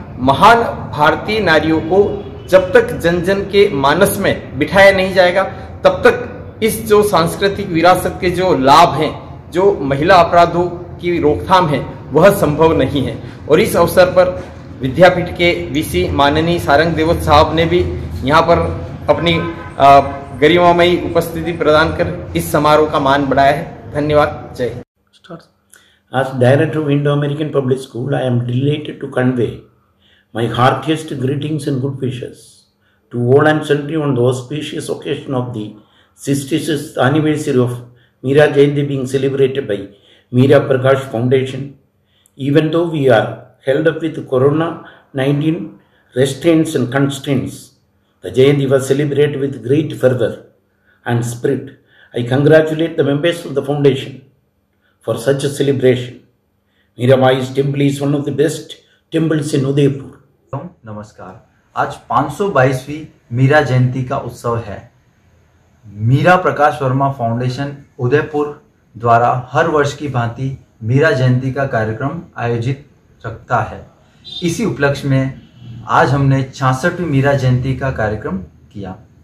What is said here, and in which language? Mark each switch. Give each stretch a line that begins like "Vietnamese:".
Hindi: महान भारतीय नारियों को जब तक जन जन के मानस में बिठाया नहीं जाएगा तब तक इस जो सांस्कृतिक विरासत के जो लाभ हैं, जो महिला अपराधों की रोकथाम है, वह संभव नहीं है। और इस अवसर पर विद्यापीठ के वीसी माननीय सारंग देवोत साहब ने भी यहाँ पर अपनी गरिमामयी उपस्थिति प्रदान कर इस समारोह का मान बढ़ाया है। धन्यवाद। जय Hind.
English: As Director of Indo-American Public School, I am delighted to convey my heartiest greetings and good wishes to all and sundry on the auspicious occasion of the 66th anniversary of Meera Jayanti being celebrated by Meera Prakash Foundation. Even though we are held up with Corona-19 restraints and constraints, the Jayanti was celebrated with great fervor and spirit. I congratulate the members of the foundation for such a celebration. Meerabai's temple is one of the best temples in Udaipur.
Hindi: नमस्कार। आज 522वीं मीरा जयंती का उत्सव है। Meera Prakash Verma foundation Udaipur द्वारा हर वर्ष की भांति मीरा जयंती का कार्यक्रम आयोजित रखता है। इसी उपलक्ष्य में आज हमने 66वीं मीरा जयंती का कार्यक्रम किया।